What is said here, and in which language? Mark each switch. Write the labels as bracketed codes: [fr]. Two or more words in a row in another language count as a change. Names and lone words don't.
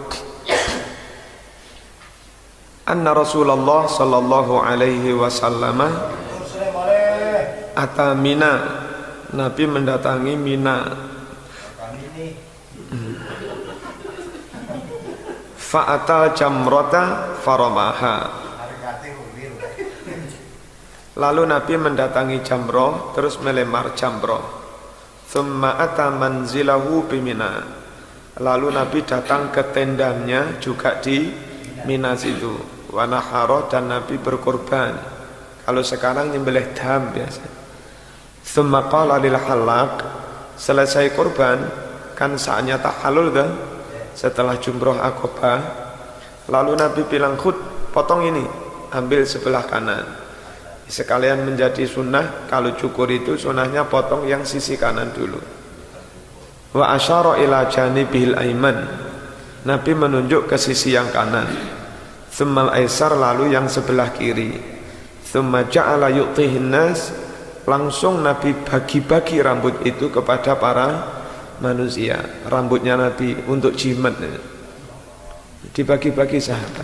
[ar] أن رسول الله صلى الله عليه وسلم أتى منى. [id] Nabi mendatangi Mina. [ar] فأتى الجمرة فرماها. [id] Lalu Nabi mendatangi jamroh, terus melemar jamroh. [ar] ثم أتى منزله بمنى. [id] Lalu Nabi datang ke tendanya juga di Mina situ. [ar] ونحر, [id] dan Nabi berkorban. Kalau sekarang nyembelih dam biasa. [ar] ثم قال للحلاق, [id] selesai korban kan saatnya tahallul kan, setelah jumroh Aqabah. Lalu Nabi bilang, khud, potong ini, ambil sebelah kanan. Sekalian menjadi sunnah, kalau cukur itu sunnahnya potong yang sisi kanan dulu. [ar] وأشار إلى جانبه الأيمن. [id] Nabi menunjuk ke sisi yang kanan. [ar] ثم الأيسر, [id] lalu yang sebelah kiri. [ar] ثم جعل يعطيه الناس. [id] Langsung Nabi bagi-bagi rambut itu kepada para manusia, rambutnya Nabi untuk jimat, dibagi-bagi sahabat.